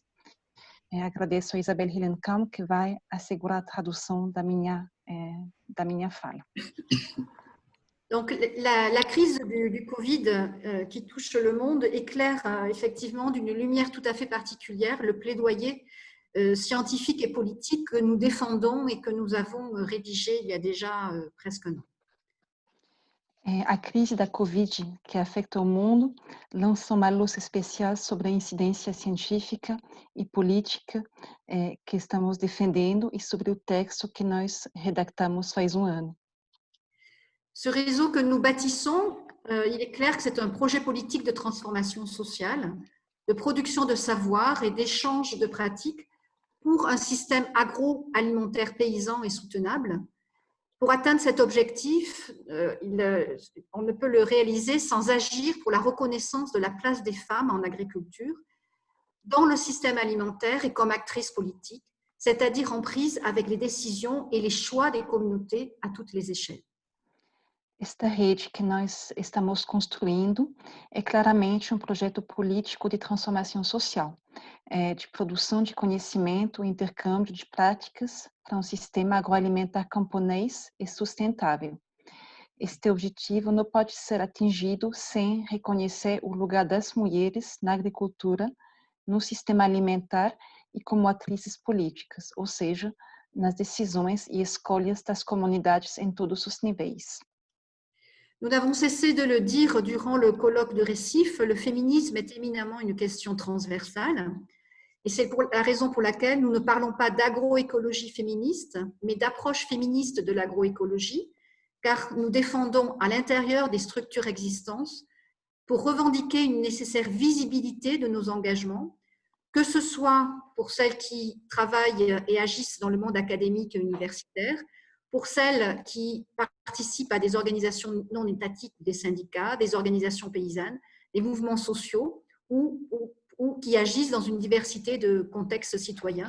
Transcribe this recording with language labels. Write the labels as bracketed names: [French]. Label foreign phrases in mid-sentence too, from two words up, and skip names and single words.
[Portuguese] Agradeço a Isabelle Ilemkan, que vai assegurar a tradução da minha fala. [French] Donc, la crise du Covid qui touche le monde éclaire effectivement d'une lumière tout à fait particulière le plaidoyer scientifique et politique que nous défendons et que nous avons rédigé il y a déjà presque un an. [Portuguese] A crise da Covid, que afeta o mundo, lança uma luz especial sobre a incidência científica e política que estamos defendendo e sobre o texto que nós redactamos faz um ano. [French] Ce réseau que nous bâtissons, il est clair que c'est un projet politique de transformation sociale, de production de savoir et d'échange de pratiques pour un système agroalimentaire paysan et soutenable. Pour atteindre cet objectif, on ne peut le réaliser sans agir pour la reconnaissance de la place des femmes en agriculture, dans le système alimentaire et comme actrices politiques, c'est-à-dire en prise avec les décisions et les choix des communautés à toutes les échelles. [Portuguese] Esta rede que nós estamos construindo é claramente um projeto político de transformação social, de produção de conhecimento e intercâmbio de práticas para um sistema agroalimentar camponês e sustentável. Este objetivo não pode ser atingido sem reconhecer o lugar das mulheres na agricultura, no sistema alimentar e como atrizes políticas, ou seja, nas decisões e escolhas das comunidades em todos os níveis. [French] Nous n'avons cessé de le dire durant le colloque de Recife, le féminisme est éminemment une question transversale. Et c'est la raison pour laquelle nous ne parlons pas d'agroécologie féministe, mais d'approche féministe de l'agroécologie, car nous défendons à l'intérieur des structures existantes pour revendiquer une nécessaire visibilité de nos engagements, que ce soit pour celles qui travaillent et agissent dans le monde académique et universitaire, pour celles qui participent à des organisations non étatiques, des syndicats, des organisations paysannes, des mouvements sociaux ou qui agissent dans une diversité de contextes citoyens.